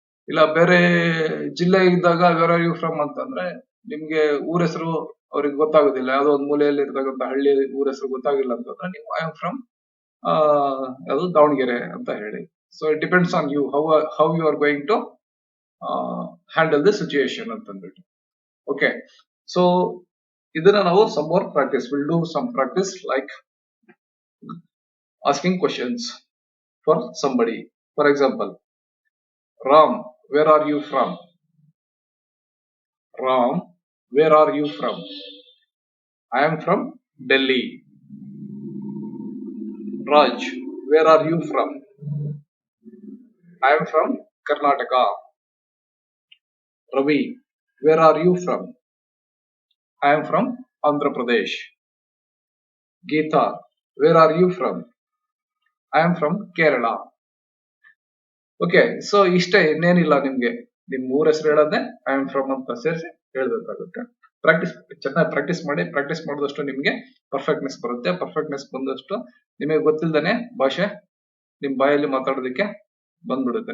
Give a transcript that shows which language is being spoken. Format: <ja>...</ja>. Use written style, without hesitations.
<kn>ಇಲ್ಲ ಬೇರೆ ಜಿಲ್ಲೆ ಇದ್ದಾಗ</kn> <en>where are you from</en> <kn>ಅಂತಂದ್ರೆ ನಿಮ್ಗೆ ಊರ ಹೆಸರು ಅವ್ರಿಗೆ ಗೊತ್ತಾಗೋದಿಲ್ಲ, ಯಾವ್ದೋ ಒಂದು ಮೂಲೆಯಲ್ಲಿ ಇರ್ತಕ್ಕಂಥ ಹಳ್ಳಿ ಊರ ಹೆಸರು ಗೊತ್ತಾಗಿಲ್ಲ ಅಂತಂದ್ರೆ ನೀವು</kn> <en>I am from</en> <kn>ಯಾವುದು ದಾವಣಗೆರೆ ಅಂತ ಹೇಳಿ.</kn> <en>so it depends on you, how you are going to handle the situation</en> <kn>ಅಂತಂದ್ಬಿಟ್ಟು.</kn> <en>okay, so</en> <kn>ಇದನ್ನ ನಾವು</kn> <en>some more practice, we'll do some practice like asking questions for somebody. For example, Ram, where are you from? Ram, where are you from? I am from Delhi. Raj, where are you from? I am from Karnataka. Ravi, where are you from? I am from Andhra Pradesh. Geeta, where are you from? I am from Kerala.</en> <kn>Okay, so ಇಷ್ಟೇ, ಇನ್ನೇನಿಲ್ಲ. ನಿಮ್ಗೆ ನಿಮ್ ಊರ ಹೆಸರು ಹೇಳೋದೇ</kn> <en>I am from</en> <kn>ಅಂತ ಸೇರಿಸಿ ಹೇಳ್ಬೇಕಾಗುತ್ತೆ. Practice ಚೆನ್ನಾಗಿ ಪ್ರಾಕ್ಟೀಸ್ ಮಾಡಿದಷ್ಟು ನಿಮ್ಗೆ ಪರ್ಫೆಕ್ಟ್ನೆಸ್ ಬರುತ್ತೆ. ಪರ್ಫೆಕ್ಟ್ನೆಸ್ ಬಂದಷ್ಟು ನಿಮಗೆ ಗೊತ್ತಿಲ್ದೇನೆ ಭಾಷೆ ನಿಮ್ ಬಾಯಲ್ಲಿ ಮಾತಾಡೋದಕ್ಕೆ ಬಂದ್ಬಿಡುತ್ತೆ.</kn>